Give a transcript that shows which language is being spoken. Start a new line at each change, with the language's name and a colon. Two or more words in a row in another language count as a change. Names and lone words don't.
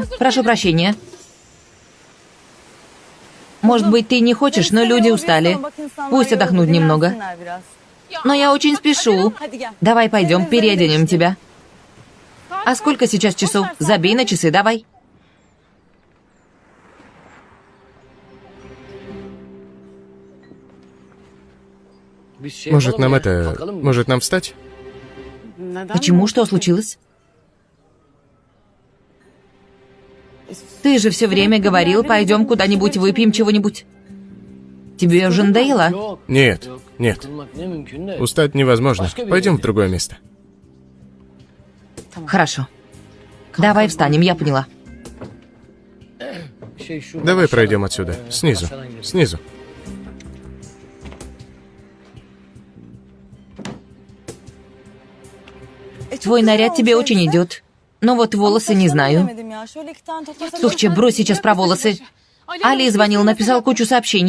Russian: Прошу прощения. Может быть, ты не хочешь, но люди устали. Пусть отдохнут немного. Но я очень спешу. Давай пойдем, переоденем тебя. А сколько сейчас часов? Забей на часы, давай.
Turkish: Biz şey
Russian: Может,
Turkish: yapalım
Russian: нам
Turkish: ya,
Russian: это...
Turkish: bakalım mı?
Russian: Может, нам встать? Почему? Что случилось? Ты же все время говорил, пойдем куда-нибудь выпьем чего-нибудь. Тебе уже надоело?
Turkish: Yok,
Russian: Нет,
Turkish: yok.
Russian: нет.
Turkish: Kılmak ne mümkün de.
Russian: Устать невозможно. Пойдем в другое место. Хорошо. Давай встанем, я поняла.
Turkish: Şey şu.
Russian: Давай
Turkish: aşağıdan-
Russian: пройдем отсюда. Снизу.
Turkish: aşağıdan girelim.
Russian: Снизу. Твой наряд тебе очень идет. Но вот волосы не знаю. Тухче, брось сейчас про волосы. Али звонил, написал кучу сообщений.